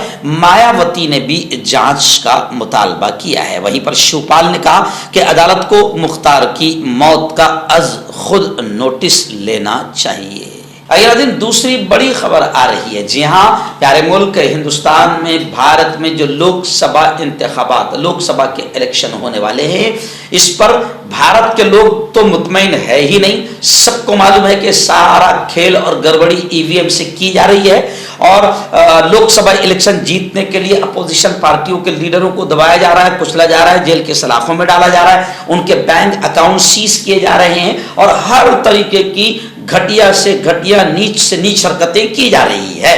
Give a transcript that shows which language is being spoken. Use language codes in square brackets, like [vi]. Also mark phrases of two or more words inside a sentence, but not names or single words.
[ur] مایاوتی نے بھی جانچ کا مطالبہ کیا ہے۔ وہیں پر شیو پال نے کہا کہ عدالت کو مختار کی موت کا از خود نوٹس لینا چاہیے۔ اگلا دن دوسری بڑی خبر آ رہی ہے۔ جی ہاں پیارے ملک، ہندوستان میں، بھارت میں جو لوک سبھا انتخابات، لوک سبھا کے الیکشن ہونے والے ہیں، اس پر بھارت کے لوگ تو مطمئن ہے ہی نہیں۔ سب کو معلوم ہے کہ سارا کھیل اور گڑبڑی EVM سے کی جا رہی ہے اور لوک سبھا الیکشن جیتنے کے لیے اپوزیشن پارٹیوں کے لیڈروں کو دبایا جا رہا ہے، کچلا جا رہا ہے، جیل کے سلاخوں میں ڈالا جا رہا ہے، ان کے [en] bank account seize [ur] کیے جا رہے ہیں اور ہر طریقے کی گھٹیا سے گھٹیا، نیچ سے نیچ حرکتیں کی جا رہی ہے۔